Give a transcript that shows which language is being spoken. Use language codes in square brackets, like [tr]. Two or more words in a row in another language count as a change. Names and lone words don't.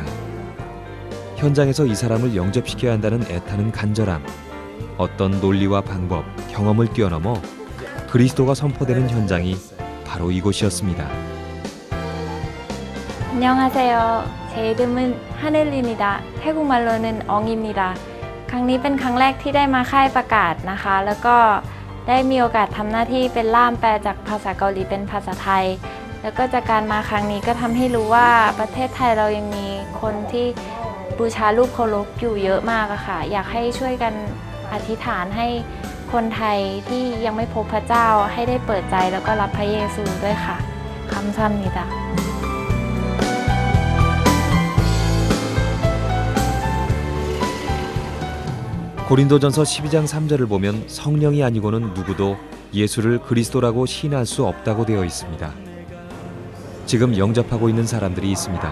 [ko] 현장에서 이 사람을 영접시켜야 한다는 애타는 간절함, 어떤 논리와 방법, 경험을 뛰어넘어 그리스도가 선포되는 현장이 바로 이곳이었습니다. 안녕하세요. 제 이름은 하늘입니다. 태국말로는 엉입니다. [th] ครั้งนี้เป็นครั้งแรกที่ได้มาค่ายประกาศนะคะ แล้วก็ได้มีโอกาสทำหน้าที่เป็นล่ามแปลจากภาษาเกาหลีเป็นภาษาไทย แล้วก็จากการมาครั้งนี้ก็ทำให้รู้ว่าประเทศไทยเรายังมีคนที่บูชารูปเคารพอยู่เยอะมากอะค่ะ อยากให้ช่วยกันอธิษฐานให้คนไทยที่ยังไม่พบพระเจ้าให้ได้เปิดใจแล้วก็รับพระเยซูด้วยค่ะคำซ้ำนี้จ้ะ [ko] 고린도전서 12장 3절을 보면 성령이 아니고는 누구도 예수를 그리스도라고 시인할 수 없다고 되어 있습니다. 지금 영접하고 있는 사람들이 있습니다.